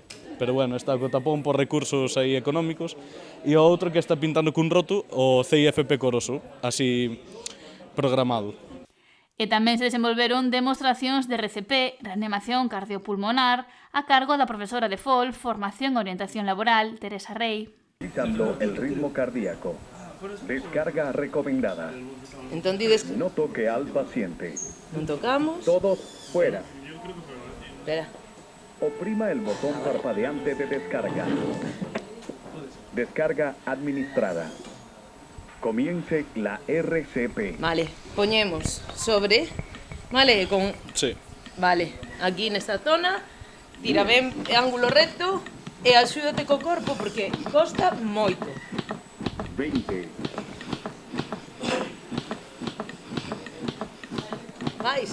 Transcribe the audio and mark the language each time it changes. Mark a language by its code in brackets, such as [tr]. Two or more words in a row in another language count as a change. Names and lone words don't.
[gl] Pero, bueno, está co tapón por recursos aí económicos. E o outro que está pintando cun roto o CIFP Coroso, así programado. E tamén se desenvolveron demostracións de RCP, reanimación cardiopulmonar, a cargo da profesora de FOL, Formación e Orientación Laboral, Teresa Rey. [es] Analizando el ritmo cardíaco. Descarga recomendada. [gl] Entón dides que [es] No toque al paciente. [gl] non tocamos. [es] Todos fuera. Espera. Oprima el botón parpadeante de descarga. Descarga administrada. Comience la RCP. [gl] Vale, poñemos sobre, vale, con, [es] Sí. [gl] vale, aquí nesta zona, tira ben ángulo recto e axúdate co corpo porque costa moito. 20. Vais.